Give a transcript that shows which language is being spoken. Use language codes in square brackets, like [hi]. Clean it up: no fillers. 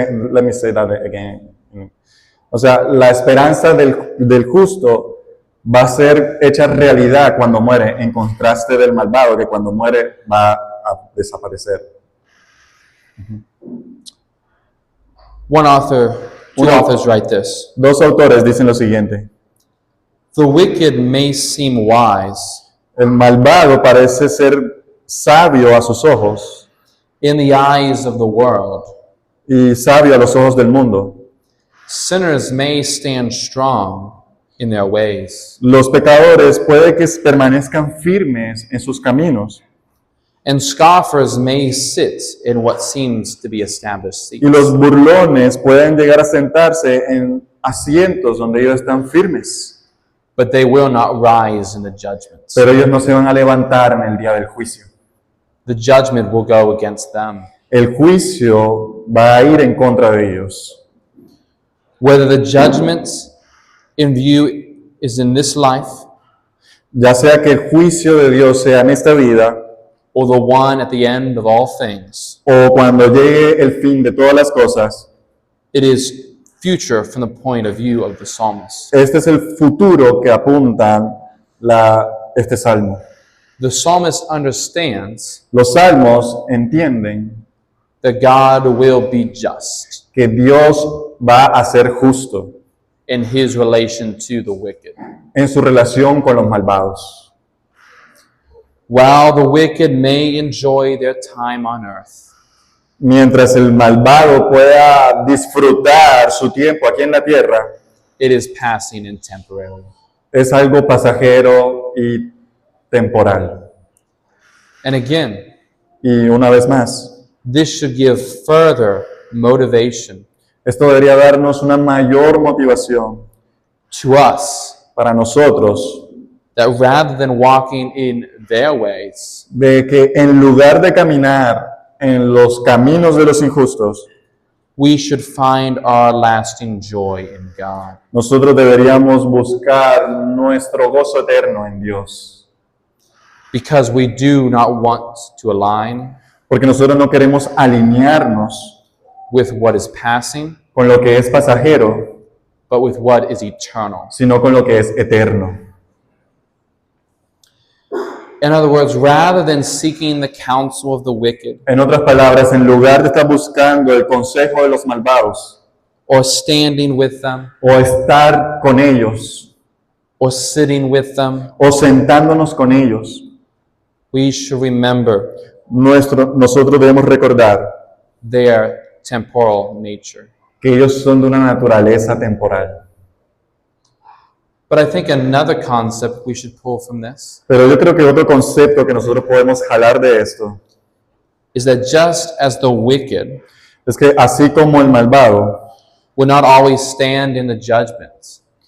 [en] Let me say that again. [es] O sea, la esperanza del justo va a ser hecha realidad cuando muere, en contraste del malvado, que cuando muere va a desaparecer. [en] Two authors write this. [es] Dos autores dicen lo siguiente: [en] The wicked may seem wise [es] el malvado parece ser sabio a sus ojos [en] in the eyes of the world. [es] y sabio a los ojos del mundo. [en] Sinners may stand strong in their ways, [es] Los pecadores puede que permanezcan firmes en sus caminos, [en] and scoffers may sit in what seems to be established [es] y [en] seats. [es] los burlones pueden llegar a sentarse en asientos donde ellos están firmes, [en] But they will not rise in the judgment. [es] pero ellos no se van a levantar en el día del juicio. [en] The judgment will go against them. [es] El juicio va a ir en contra de ellos. [en] Whether the judgment in view is in this life [es] Ya sea que el juicio de Dios sea en esta vida [en] or the one at the end of all things, [es] o cuando llegue el fin de todas las cosas, [en] it is future from the point of view of the psalmist. [es] este es el futuro que apuntan este salmo. [en] The psalmist understands [es] Los salmos entienden [en] that God will be just [es] que Dios va a ser justo [en] in his relation to the wicked. [es] en su relación con los malvados. [en] While the wicked may enjoy their time on earth, [es] Mientras el malvado pueda disfrutar su tiempo aquí en la tierra, [en] it is passing and temporary. [es] es algo pasajero y temporal. [en] And again, [es] Y una vez más, [en] this should give further motivation [es] esto debería darnos una mayor motivación [en] to us [es] para nosotros [en] that rather than walking in their ways, [es] de que en lugar de caminar en los caminos de los injustos, [en] we should find our lasting joy in God. [es] Nosotros deberíamos buscar nuestro gozo eterno en Dios, [en] Because we do not want to align [es] porque nosotros no queremos alinearnos [en] with what is passing, [es] con lo que es pasajero, [en] but with what is eternal. [es] sino con lo que es eterno. [en] In other words, rather than seeking the counsel of the wicked [es] En otras palabras, en lugar de estar buscando el consejo de los malvados, [en] or standing with them [es] o estar con ellos, [en] or sitting with them, [es] o sentándonos con ellos, [en] we should remember [es] nosotros debemos recordar [en] their temporal nature. [es] que ellos son de una naturaleza temporal. [en] But I think another concept we should pull from this [es] Pero yo creo que otro concepto que nosotros podemos jalar de esto [en] is that just as the wicked [es] es que así como el malvado, [en] will not always stand in the judgments,